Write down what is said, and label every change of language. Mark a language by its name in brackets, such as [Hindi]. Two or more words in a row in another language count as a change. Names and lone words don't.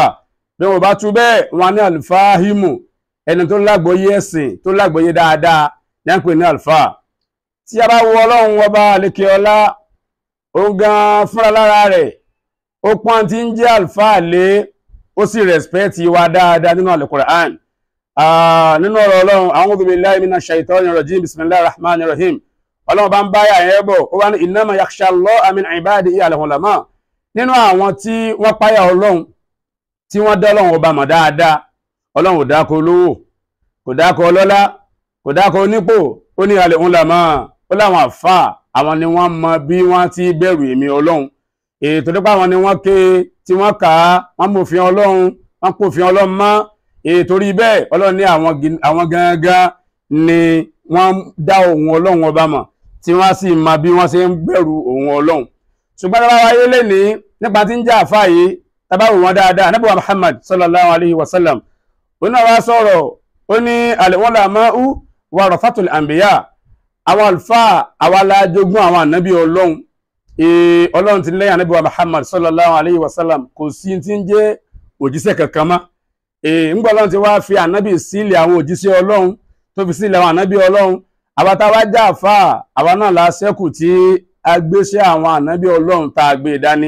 [Yoruba] Bí wọ́n bá tú bẹ́ẹ̀, wọ́n ní alfahimu, ẹni tó lágbọ́yé ẹ̀sìn, tó lágbọ́yé dáadáa ní à ń pè ní àlfáà. Tí a bá wo Ọlọ́run ọba àlékè ọlá, ó gan fúnra lára rẹ̀, ó pọ́n tí ń jẹ́ àlfáà lé, ó sì rẹ̀spẹ́tì wa dáadáa nínú Al-Qur'an. Nínú ọ̀rọ̀ Ọlọ́run, [Arabic] أعوذ بالله من الشيطان الرجيم بسم الله الرحمن الرحيم. [Yoruba] Ọlọ́run bá ń báyà yẹn bọ̀, ó wá ní [Arabic] إنما يخشى الله من عباده العلماء. [Yoruba] Nínú àwọn tí wọ́n páyà Ọlọ́run, tí wọ́n dá Ọlọ́run ọba mọ̀ dáadáa, Ọlọ́run ò dákọ olówó, kò dákọ ọlọ́lá, kò dákọ onípò, ó ní al-ulama, ó láwọn àfáà, àwọn ni wọ́n mọ bí wọ́n ti bẹ̀rù èmi Ọlọ́run. Ètò nípa àwọn ni wọ́n ké tí wọ́n kà á, wọ́n mòfin Ọlọ́run, wọ́n pòfin Ọlọ́run mọ́. Torí bẹ́ẹ̀ Ọlọ́run ní àwọn gangan ni wọ́n dá ohun Ọlọ́run ọba mọ̀, tí wọ́n sì mọ bí wọ́n ṣe ń bẹ̀rù ohun Ọlọ́run. Ṣùgbọ́n tá bá wáyé lẹ́ni nípa tí ń jẹ́ àfáà yìí, tá bá wò wọ́n dáadáa, Ànábì wa Muhammad [Arabic] صلى الله عليه وسلم, [Yoruba] ó náà wá sọ̀rọ̀, ó ní [Arabic] العلماء ورثة الأنبياء. [Yoruba] Àwọn àlfáà, àwa la jogún àwọn ànábì Ọlọ́run. Ọlọ́run ti lẹ́yìn Ànábì wa Muhammad [Arabic] صلى الله عليه وسلم [Yoruba] kò sí tí ń jẹ́ òjíṣẹ́ kankan mọ́. Ńgbà Ọlọ́run ti wá fi ànábì sílẹ̀ àwọn òjíṣẹ́ Ọlọ́run, tó fi sílẹ̀ àwọn ànábì Ọlọ́run. Àwa tá wá já àfáà, àwa náà la ṣẹ́kù tí a gbéṣẹ́ àwọn ànábì Ọlọ́run tá a gbé dání.